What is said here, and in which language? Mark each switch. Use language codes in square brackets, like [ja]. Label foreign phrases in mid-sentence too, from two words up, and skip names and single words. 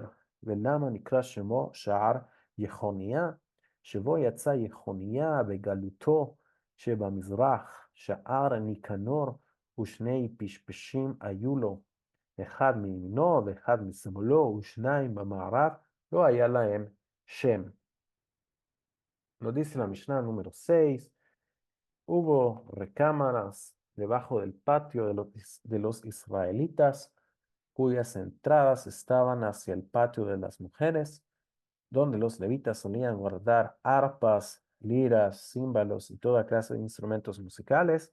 [he] ולמה נקרא שמו שער יחוניה? שבו יצא יחוניה בגלותו שבמזרח, שער ניקנור ושני פשפשים היו לו. אחד מימינו ואחד משמאלו ושניים במערב, לא היה להם שם. [es] Nos dice la Mishnah número 6, hubo recámaras debajo del patio de los israelitas, cuyas entradas estaban hacia el patio de las mujeres, donde los levitas solían guardar arpas, liras, címbalos y toda clase de instrumentos musicales.